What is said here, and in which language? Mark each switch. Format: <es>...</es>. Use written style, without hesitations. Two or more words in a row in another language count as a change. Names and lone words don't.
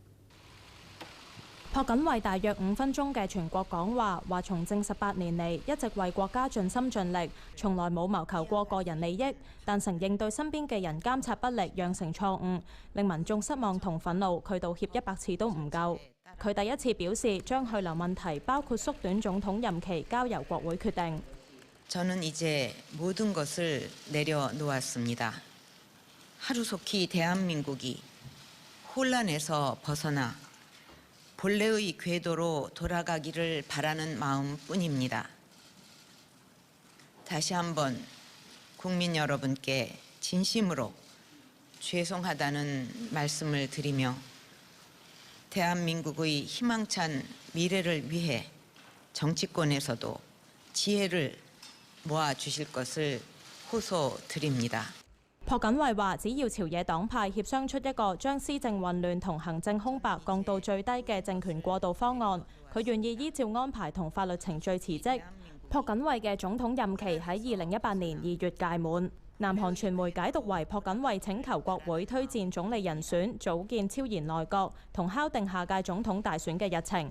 <yue>朴槿惠大約5分鐘嘅全國講話，話從政18年嚟一直為國家盡心盡力，從來冇謀求過個人利益，但承認對身邊嘅人監察不力，釀成錯誤，令民眾失望同憤怒。佢道歉100次都唔夠。佢第一次表示將去留問題，包括縮短總統任期，交由國會決定。</yue> <ko>저는 이제 모든 것을 내려놓았습니다. 하루속히 대한민국이 혼란에서 벗어나 본래의 궤도로 돌아가기를 바라는 마음뿐입니다. 다시 한번 국민 여러분께 진심으로 죄송하다는 말씀을 드리며 대한민국의 희망찬 미래를 위해 정치권에서도 지혜를 모아주실 것을 호소드립니다.</ko> <yue>朴槿惠話：只要朝野黨派協商出一個將施政混亂同行政空白降到最低嘅政權過渡方案，佢願意依照安排同法律程序辭職。朴槿惠嘅總統任期喺2018年2月屆滿。南韓傳媒解讀為朴槿惠請求國會推薦總理人選、組建超然內閣同敲定下屆總統大選嘅日程。</yue>